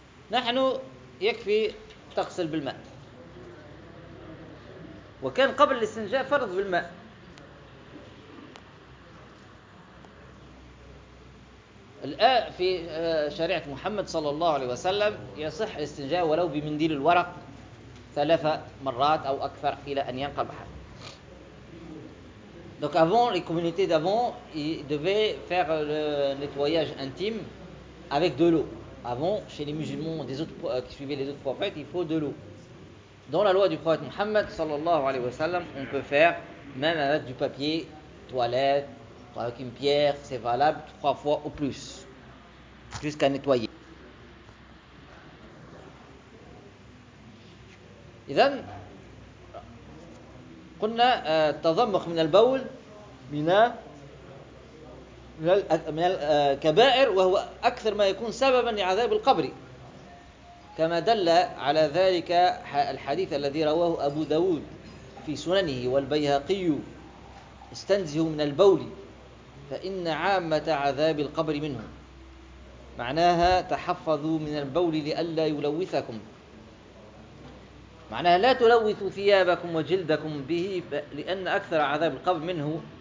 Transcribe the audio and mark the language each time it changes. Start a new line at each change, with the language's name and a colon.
Arabic: نحن يكفي تغسل بالماء، وكان قبل الاستنجاء فرض بالماء. الآن في شريعة محمد صلى الله عليه وسلم يصح الاستنجاء ولو بمنديل الورق ثلاث مرات أو أكثر إلى أن ينقل بحر.
French: Donc avant, les communautés d'avant, ils devaient faire le nettoyage intime avec de l'eau. Avant, chez les musulmans des autres, qui suivaient les autres prophètes, il faut de l'eau. Dans la loi du prophète Mohammed, sallallahu alayhi wa sallam, on peut faire même avec du papier, toilette, avec une pierre, c'est valable trois fois ou plus, jusqu'à nettoyer. Et donc,
Arabic: قلنا التضمخ من البول من الكبائر وهو أكثر ما يكون سببا لعذاب القبر، كما دل على ذلك الحديث الذي رواه أبو داود في سننه والبيهقي استنزه من البول فإن عامة عذاب القبر منه، معناها تحفظوا من البول لئلا يلوثكم، معناها لا تلوثوا ثيابكم وجلدكم به لأن أكثر عذاب القبر منه.